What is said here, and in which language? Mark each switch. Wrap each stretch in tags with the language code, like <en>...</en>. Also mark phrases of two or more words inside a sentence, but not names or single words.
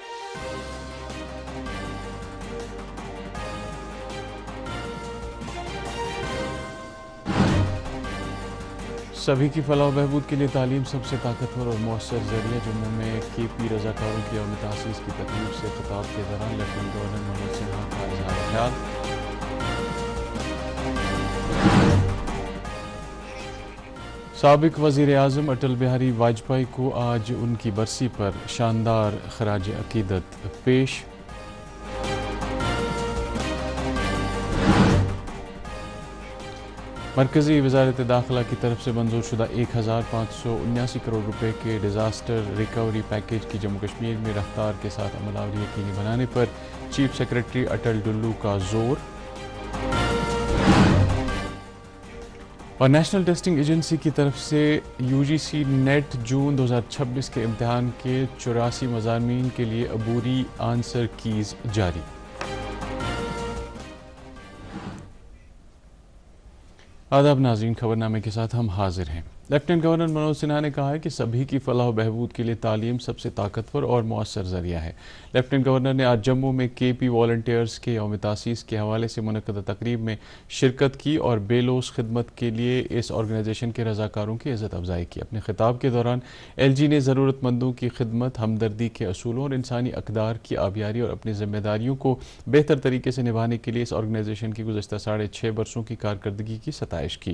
<ur>سبھی کی فلاح و بہبود کے لیے تعلیم سب سے طاقتور اور مؤثر ذریعہ۔ جموں میں کے پی رضاکاروں کی یوم تاسیس کی تقریب سے خطاب کے دوران</ur> <en>Lieutenant Governor</en> <ur>منوج سنہا کا اظہار خیال۔ سابق وزیر اعظم اٹل بہاری واجپئی کو آج ان کی برسی پر شاندار خراج عقیدت پیش۔ مرکزی وزارت داخلہ کی طرف سے منظور شدہ 1579 کروڑ روپے کے</ur> <en>disaster recovery package</en> <ur>کی جموں کشمیر میں رفتار کے ساتھ عمل آوری یقینی بنانے پر</ur> <en>chief secretary</en> <ur>اٹل ڈلو کا زور۔ اور نیشنل ٹیسٹنگ ایجنسی کی طرف سے یو جی سی نیٹ جون 2026 کے امتحان کے 84 مضامین کے لیے عبوری</ur> <en>answer keys</en> <ur>جاری۔ آداب ناظرین، خبرنامے کے ساتھ ہم حاضر ہیں۔</ur> <en>Lieutenant Governor</en> <ur>منوج سنہا نے کہا ہے کہ سبھی کی فلاح و بہبود کے لیے تعلیم سب سے طاقتور اور مؤثر ذریعہ ہے۔</ur> <en>Lieutenant Governor</en> <ur>نے آج جموں میں کے پی والنٹیئرز کے یوم تاسیس کے حوالے سے منعقدہ تقریب میں شرکت کی اور بے لوث خدمت کے لیے اس آرگنائزیشن کے رضاکاروں کی عزت افزائی کی۔ اپنے خطاب کے دوران ایل جی نے ضرورت مندوں کی خدمت، ہمدردی کے اصولوں اور انسانی اقدار کی آبیاری اور اپنی ذمہ داریوں کو بہتر طریقے سے نبھانے کے لیے اس آرگنائزیشن کی گزشتہ 6.5 برسوں کی کارکردگی کی ستائش کی۔</ur>